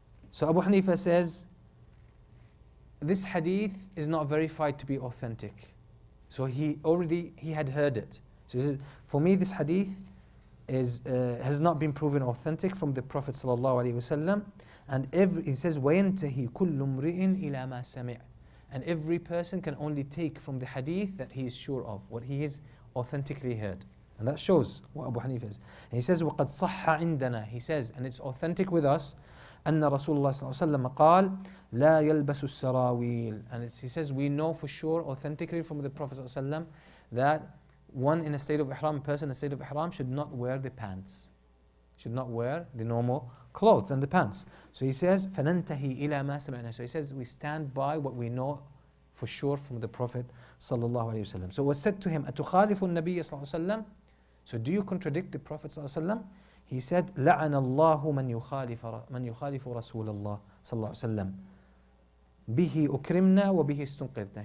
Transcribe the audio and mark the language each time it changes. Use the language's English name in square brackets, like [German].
[English] So Abu Hanifa says, this hadith is not verified to be authentic. So he had heard it. So he says, for me this hadith has not been proven authentic from the Prophet ﷺ. And he says, [Arabic] وَيَنْتَهِي كُلُّ امْرِئٍ إِلَى مَا سَمِعَ. [English] And every person can only take from the hadith that he is sure of, what he has authentically heard. And that shows what Abu Hanifa is. And he says, [Arabic] وَقَدْ صَحَّ عِنْدَنَا. [English] He says, and it's authentic with us, [Arabic] أن رسول الله صلى الله عليه وسلم قال لا يلبس السراويل. [English] And he says, we know for sure authentically from the Prophet صلى الله عليه وسلم that one in a state of ihram, person in a state of ihram should not wear the pants, should not wear the normal clothes and the pants. So he says, [Arabic] فَنَنْتَهِي إِلَى مَا سَمِعْنَا. [English] So he says, we stand by what we know for sure from the Prophet صلى الله عليه وسلم. So it was said to him, [Arabic] أَتُخَالِفُ النَّبِيَّ صلى الله عليه وسلم. [English] So do you contradict the Prophet صلى الله عليه وسلم? He said, [Arabic] لَعَنَ اللَّهُ مَنْ يُخَالِفُ رَسُولَ اللَّهِ صلى الله عليه وسلم بِهِ أُكْرِمْنَا وَبِهِ اسْتُنْقِذْنَا.